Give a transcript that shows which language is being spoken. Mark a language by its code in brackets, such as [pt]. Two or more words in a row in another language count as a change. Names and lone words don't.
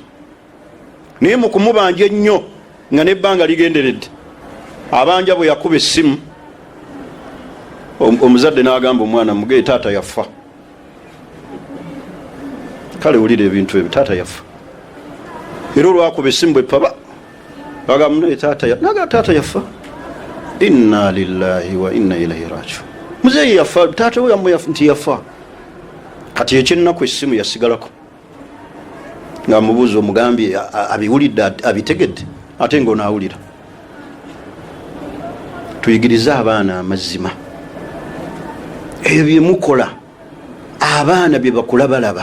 [lg] Naye mu kumubanja ennyo nga n'ebbanga ligenderedde, abanja bwe yakuba essimu, omuzadde n'agamba omwana mugere taata yafa. Kale wulira ebintu ebyo, taata yafa. Era olwakuba essimu bwe paba agamba naye taata yafa. [ar] إنا لله وإنا إليه راجعون. [lg] Muzeeyi yafa, taata we yammwe nti yafa. Kati ekyennaku essimu yasigalako. Nga mubuuza omugambye abiwulidde abitegedde ate ng'onaawulira. Tuyigirize abaana amazima. Ebyo bye mukola abaana bye bakula balaba.